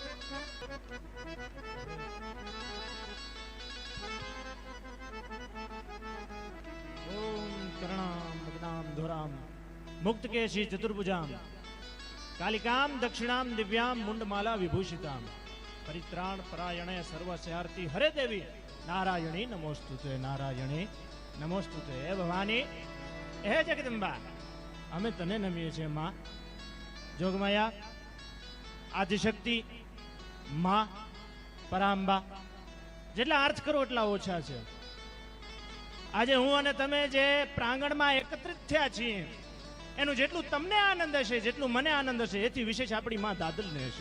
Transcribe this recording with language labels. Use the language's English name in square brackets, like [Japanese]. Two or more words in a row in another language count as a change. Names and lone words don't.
[Sanskrit] मुक्तकेशी चतुर्भुजाम कालिकाम दक्षिणाम दिव्याम मुंडमाला विभूषिताम परित्राण परायणे सर्वस्यार्थी हरे देवी नारायणी नमोस्तुते नारायणी नमोस्तुते। हे भवानी हे जगदंबा [Gujarati] અમે તને નમીએ છીએ માં જોગમાયા આદિશક્તિ માં પરાંબા જેટલા અર્થ કરો એટલા ઓછા છે। આજે હું અને તમે જે પ્રાંગણમાં એકત્રિત થયા છીએ એનું જેટલું તમને આનંદ હશે જેટલું મને આનંદ હશે એથી વિશેષ આપણી માં દાદલને હશે।